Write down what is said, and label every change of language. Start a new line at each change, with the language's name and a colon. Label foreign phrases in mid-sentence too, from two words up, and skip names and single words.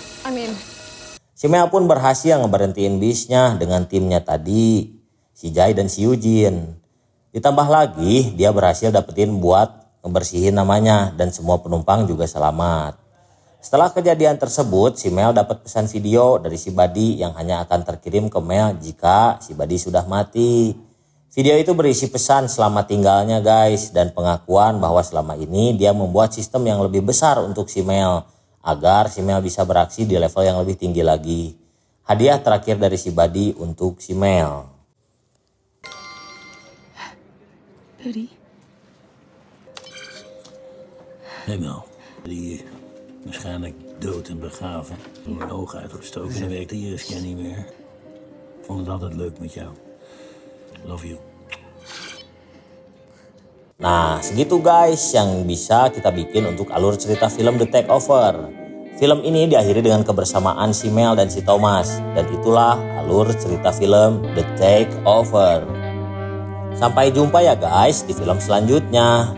English: I'm in.
Indonesian: Si Mel pun berhasil ngeberhentiin bisnya dengan timnya tadi, si Jai dan si Eugene. Ditambah lagi dia berhasil dapetin buat ngebersihin namanya dan semua penumpang juga selamat. Setelah kejadian tersebut, si Mel dapat pesan video dari si Buddy yang hanya akan terkirim ke Mel jika si Buddy sudah mati. Video itu berisi pesan selamat tinggalnya guys dan pengakuan bahwa selama ini dia membuat sistem yang lebih besar untuk si Mel agar si Mel bisa beraksi di level yang lebih tinggi lagi. Hadiah terakhir dari si Buddy untuk si Mel. Buddy?
Dutch: Hey Mel, die waarschijnlijk dood en begraven. Door mijn ogen uitgestoken en dan werkt de iris-scan niet meer. Ik vond het altijd leuk met jou.
English: Love you.
Indonesian: Nah, segitu guys yang bisa kita bikin untuk alur cerita film The Takeover. Film ini diakhiri dengan kebersamaan si Mel dan si Thomas. Dan itulah alur cerita film The Takeover. Sampai jumpa ya guys di film selanjutnya.